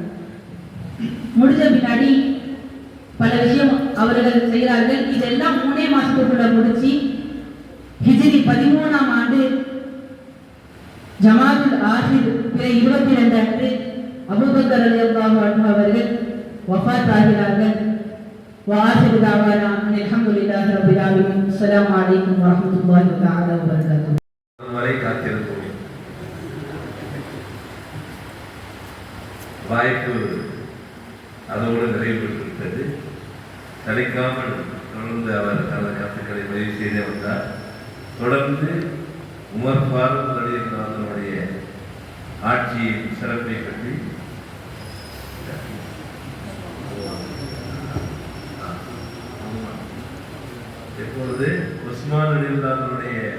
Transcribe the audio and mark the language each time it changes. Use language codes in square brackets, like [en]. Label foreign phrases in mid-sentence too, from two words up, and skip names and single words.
[ta] முடிஞ்ச பின்னாடி பல விஷயம் அவர்கள் செய்கிறார்கள். இதெல்லாம் 3 மாசத்துக்குள்ள முடிச்சு ஹிஜ்ரி 13ஆம் ஆண்டு ஜமாதுல் ஆஹிர் பிற 22 அன்று அபூபக்கர் [ar] رضي الله عنه [ta] அவர்கள் வஃபாத் ஆகிறார்கள். [ar] وآخر دعوانا أن الحمد لله رب العالمين. السلام عليكم ورحمة الله تعالى وبركاته. [ta] வரை காத்திருப்போம். வாய்ப்பு அதோடு நிறைவு பெற்றது. சலிக்காமல் தொடர்ந்து அவர் தனது கருத்துக்களை பதிவு செய்தே வந்தார். தொடர்ந்து உமர் ஃபாரூக் ரலியல்லாஹுடைய ஆட்சியின் சிறப்பை பற்றி எப்பொழுது உஸ்மான் ரலியல்லாஹுடைய